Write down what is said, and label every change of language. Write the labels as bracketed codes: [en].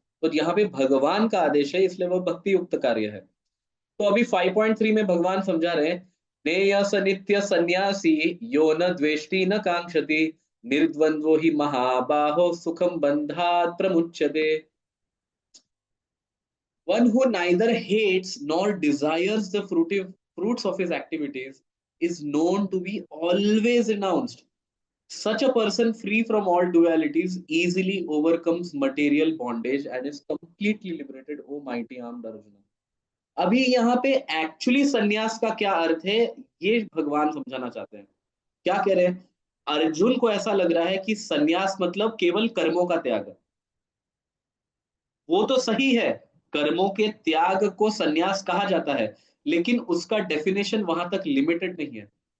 [hi] तो यहाँ पे भगवान का आदेश है, इसलिए वो भक्ति युक्त कार्य है। तो अभी 5.3 में भगवान समझा रहे हैं, [sa] नेय स नित्य सन्यासी यो न द्वेष्टि न कांक्षति निर्द्वंद्वो ही महाबाहो सुखम बंधात प्रमुच्यते। [en] One who neither hates nor desires the fruits of his activities is known to be always renounced. Such a person, free from all dualities, easily overcomes material bondage and is completely liberated, O mighty armed Arjuna. [hi] अभी यहाँ पे actually सन्यास का क्या अर्थ है, ये भगवान समझाना चाहते हैं। क्या कह रहे हैं? अर्जुन को ऐसा लग रहा है कि सन्यास मतलब केवल कर्मों का त्याग। वो तो सही है, कर्मों के त्याग को सन्यास कहा जाता है, लेकिन उसका डेफिनेशन वहां तक लिमिटेड नहीं है।